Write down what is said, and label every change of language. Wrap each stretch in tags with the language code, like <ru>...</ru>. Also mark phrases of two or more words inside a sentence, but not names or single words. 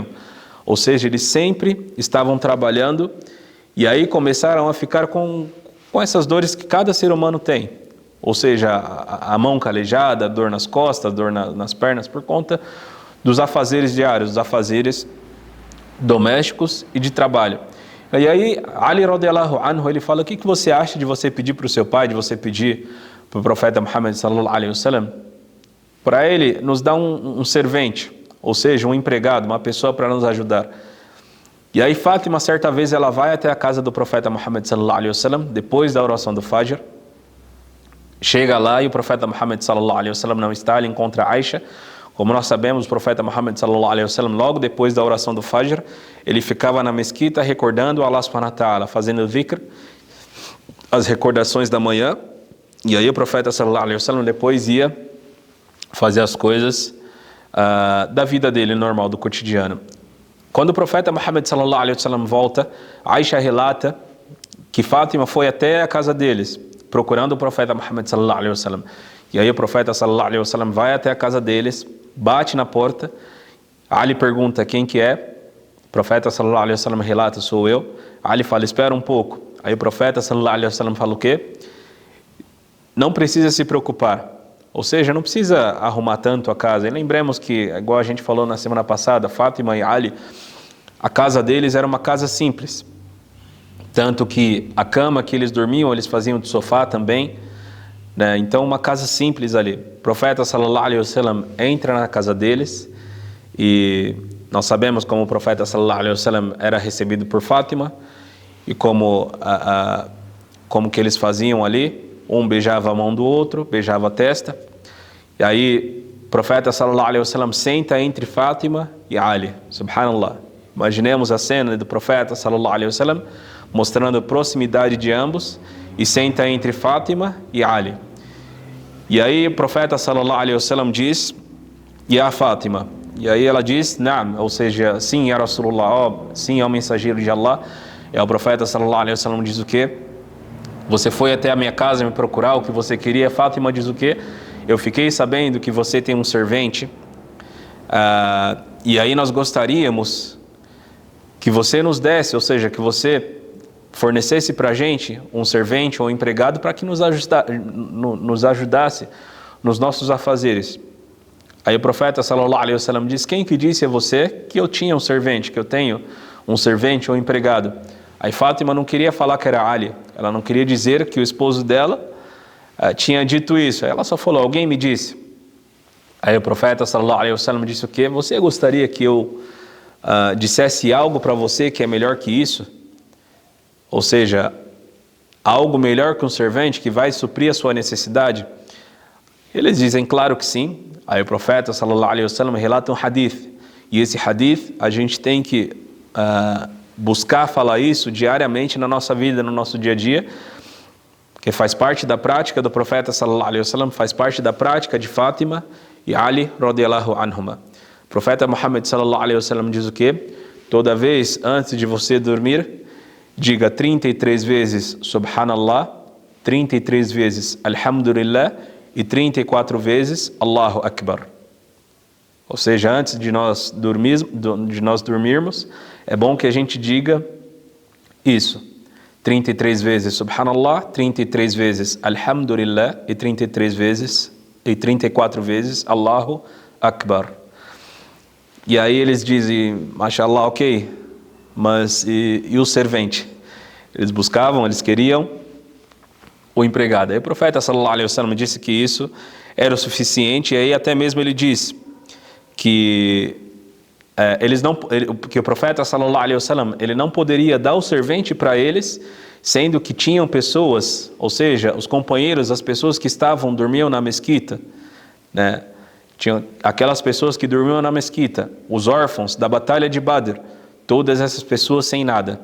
<pt>Ou seja, eles sempre estavam trabalhando e aí começaram a ficar com essas dores que cada ser humano tem. Ou seja, a mão calejada, dor nas costas, dor nas pernas, por conta dos afazeres diários, dos afazeres domésticos e de trabalho. E aí, Ali</pt> <ar>رضي الله عنه,</ar> <pt>ele fala, o que você acha de você pedir para o seu pai, de você pedir para o profeta Muhammad</pt> <ar>صلى الله عليه وسلم,</ar> <pt>para ele nos dar um servente, ou seja, um empregado, uma pessoa para nos ajudar. E aí Fátima, certa vez, ela vai até a casa do profeta Muhammad</pt> <ar>صلى الله عليه وسلم,</ar> <pt>depois da oração do Fajr, chega lá e o profeta Muhammad</pt> <ar>صلى الله عليه وسلم</ar> <pt>não está, ele encontra Aisha. Como nós sabemos, o profeta Muhammad</pt> <ar>صلى الله عليه وسلم,</ar> <pt>logo depois da oração do Fajr, ele ficava na mesquita recordando Allah</pt> <ar>سبحانه وتعالى,</ar> <pt>fazendo dhikr, as recordações da manhã, e aí o profeta</pt> <ar>صلى الله عليه وسلم</ar> <pt>depois ia fazer as coisas da vida dele normal, do cotidiano. Quando o profeta Muhammad</pt> <ar>صلى الله عليه وسلم</ar> <pt>volta, Aisha relata que Fátima foi até a casa deles, procurando o profeta Muhammad</pt> <ar>صلى الله عليه وسلم.</ar> <pt>E aí o profeta</pt> <ar>صلى الله عليه وسلم</ar> <pt>vai até a casa deles, bate na porta, Ali pergunta quem que é, o profeta</pt> <ar>صلى الله عليه وسلم</ar> <pt>relata, sou eu. Ali fala, espera um pouco. Aí o profeta</pt> <ar>صلى الله عليه وسلم</ar> <pt>fala o quê? Não precisa se preocupar, ou seja, não precisa arrumar tanto a casa. E lembremos que, igual a gente falou na semana passada, Fátima e Ali, a casa deles era uma casa simples, tanto que a cama que eles dormiam, eles faziam de sofá também, né? Então uma casa simples ali. O profeta</pt> <ar>صلى الله عليه وسلم</ar> <pt>entra na casa deles e nós sabemos como o profeta</pt> <ar>صلى الله عليه وسلم</ar> <pt>era recebido por Fátima e como que eles faziam ali. Um beijava a mão do outro, beijava a testa. E aí o profeta</pt> <ar>صلى الله عليه وسلم</ar> <pt>senta entre Fátima e Ali. Subhanallah. Imaginemos a cena do profeta</pt> <ar>صلى الله عليه وسلم</ar> <pt>mostrando a proximidade de ambos e senta entre Fátima e Ali. E aí o profeta</pt> <ar>صلى الله عليه وسلم</ar> <pt>diz, Ya Fátima. E aí ela diz, Naam, ou seja, sim,</pt> <ar>يا رسول الله,</ar> <pt>sim, é o mensageiro de Allah. E o profeta</pt> <ar>صلى الله عليه وسلم</ar> <pt>diz o quê? Você foi até a minha casa me procurar o que você queria. Fátima diz o quê? Eu fiquei sabendo que você tem um servente, e aí nós gostaríamos que você nos desse, ou seja, que você fornecesse para a gente um servente ou um empregado para que nos ajudasse nos nossos afazeres. Aí o profeta</pt> <ar>صلى الله عليه وسلم</ar> <pt>diz, quem que disse a você que eu tinha um servente, que eu tenho um servente ou um empregado? Aí Fátima não queria falar que era Ali, ela não queria dizer que o esposo dela tinha dito isso. Aí ela só falou, alguém me disse. Aí o profeta</pt> <ar>صلى الله عليه وسلم</ar> <pt>disse o quê? Você gostaria que eu dissesse algo para você que é melhor que isso? Ou seja, algo melhor que um servente que vai suprir a sua necessidade? Eles dizem, claro que sim. Aí o profeta</pt> <ar>صلى الله عليه وسلم</ar> <pt>relata um hadith, e esse hadith a gente tem que buscar falar isso diariamente na nossa vida, no nosso dia a dia, que faz parte da prática do profeta</pt> <ar>صلى الله عليه وسلم,</ar> <pt>faz parte da prática de Fátima e Ali</pt> <ar>رضي الله عنهما.</ar> <pt>O profeta Muhammad</pt> <ar>صلى الله عليه وسلم</ar> <pt>diz o quê? Toda vez antes de você dormir, diga 33 vezes Subhanallah, 33 vezes Alhamdulillah e 34 vezes</pt> <ar>الله أكبر.</ar> <pt>Ou seja, antes de nós dormirmos, é bom que a gente diga isso. 33 vezes Subhanallah, 33 vezes Alhamdulillah e 34 vezes</pt> <ar>الله أكبر.</ar> <pt>E aí eles dizem, Mashallah, ok, mas e o servente? Eles buscavam, eles queriam o empregado. Aí o profeta</pt> <ar>صلى الله عليه وسلم</ar> <pt>disse que isso era o suficiente, e aí até mesmo ele diz que que o profeta</pt> <ar>صلى الله عليه وسلم,</ar> <pt>ele não poderia dar o servente para eles, sendo que tinham pessoas, ou seja, os companheiros, as pessoas que dormiam na mesquita, né? Tinham aquelas pessoas que dormiam na mesquita, os órfãos da batalha de Badr, todas essas pessoas sem nada.</pt>